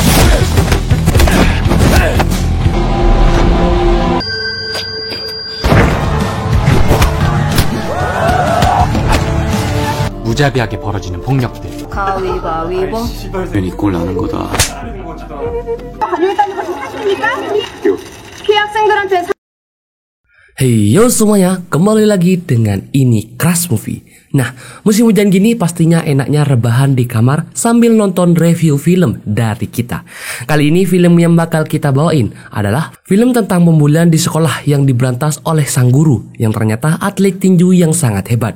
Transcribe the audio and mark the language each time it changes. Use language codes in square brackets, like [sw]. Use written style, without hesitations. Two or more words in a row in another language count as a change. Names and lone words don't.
[ko] 무자비하게 벌어지는 폭력들. 가위바위보. 괜히 꼴 나는 거다. 다녀왔다는 것이 사실입니까? 피학생들한테 [en] Hey yo [id] semuanya, kembali lagi dengan ini Crush Movie. Nah, musim hujan gini pastinya enaknya rebahan di kamar sambil nonton review film dari kita. Kali ini film yang bakal kita bawain adalah film tentang pembulian di sekolah yang diberantas oleh sang guru yang ternyata atlet tinju yang sangat hebat.